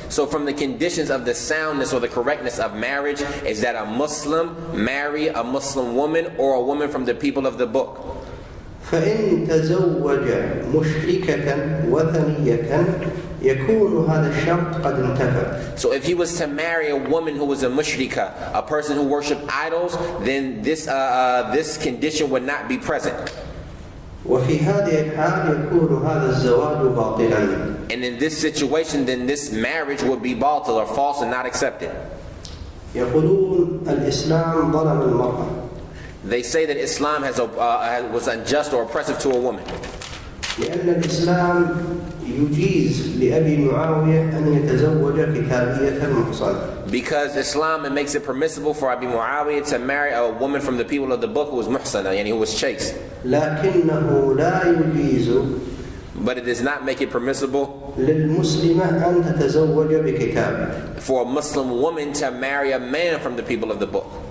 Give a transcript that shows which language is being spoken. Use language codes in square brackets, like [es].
[en] So from the conditions of the soundness or the correctness of marriage is that a Muslim marry a Muslim woman or a woman from the people of the book. [ar] فإن تزوج مشركة وثنية يكون هذا الشرط قد انتفى. [en] So if he was to marry a woman who was a mushrika, a person who worshiped idols, then this condition would not be present. [ar] وفي هذه الحال يكون هذا الزواج باطلا. [en] And in this situation, then this marriage would be batil or false and not accepted. [ar] يقولون الإسلام ظلم المرأة. [en] They say that Islam was unjust or oppressive to a woman. [ar] لأن الإسلام يجيز لأبي معاوية أن يتزوج كتابية محصنة. [en] Because Islam makes it permissible for Abi Muawiyah to marry a woman from the people of the book who was muhsana, yani who was chaste. [ar] لكنه لا يجيز [en] But it does not make it permissible [ar] للمسلمة أن تتزوج بكتاب. [en] for a Muslim woman to marry a man from the people of the book.